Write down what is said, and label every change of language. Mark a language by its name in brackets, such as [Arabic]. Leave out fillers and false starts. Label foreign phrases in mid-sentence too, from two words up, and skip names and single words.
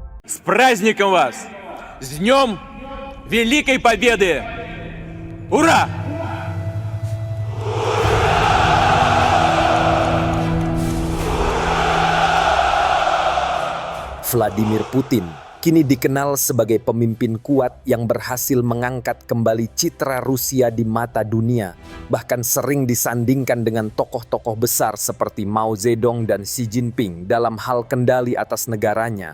[Russian] С праздником вас! С Днем Великой Победы! Ура! [Indonesian] Vladimir Putin kini dikenal sebagai pemimpin kuat yang berhasil mengangkat kembali citra Rusia di mata dunia, bahkan sering disandingkan dengan tokoh-tokoh besar seperti Mao Zedong dan Xi Jinping dalam hal kendali atas negaranya.